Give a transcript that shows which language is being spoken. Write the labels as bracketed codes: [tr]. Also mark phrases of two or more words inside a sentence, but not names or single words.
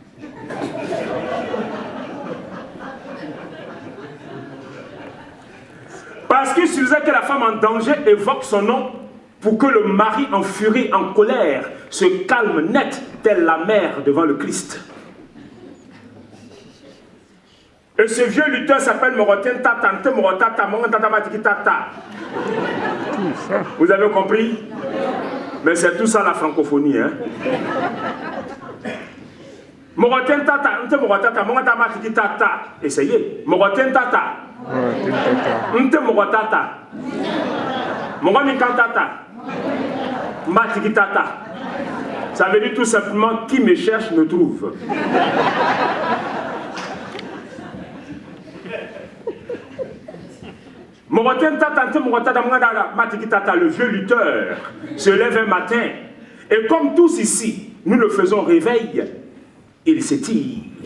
[fr] Parce qu'il suffisait que la femme en danger évoque son nom pour que le mari en furie, en colère, se calme net, telle la mère devant le Christ. Et ce vieux lutteur s'appelle Morotin Tata, Morotata, Morotata, Matikitata. Vous avez compris? Mais c'est tout ça la francophonie, hein? Morotin Tata, Morotata, Morotata, Matikitata. Essayez. Morotin Tata. Nte Morotata. Moromikantata. Matikitata. Ça veut dire tout simplement qui me cherche me trouve. Le vieux lutteur se lève un matin et comme tous ici, nous le faisons réveil, il s'étire.